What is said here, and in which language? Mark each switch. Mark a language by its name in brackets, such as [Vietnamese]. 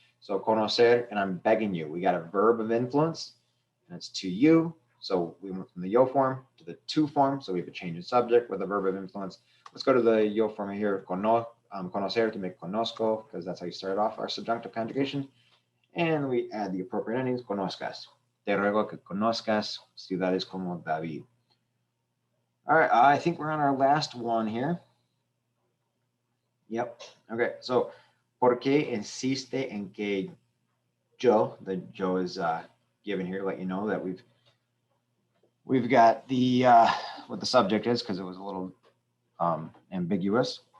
[English] So conocer, and I'm begging you. We got a verb of influence, and it's to you. So we went from the yo form to the to form. So we have a change in subject with a verb of influence. Let's go to the yo form here, conocer, to make conozco, because that's how you start off our subjunctive conjugation. And we add the appropriate endings, conozcas. [Spanish] Te ruego que conozcas ciudades como David. [English] All right, I think we're on our last one here. Yep. Okay, so [Spanish] ¿Por qué insiste en que yo, [English] the Joe is given here to let you know that we've got the what the subject is because it was a little ambiguous.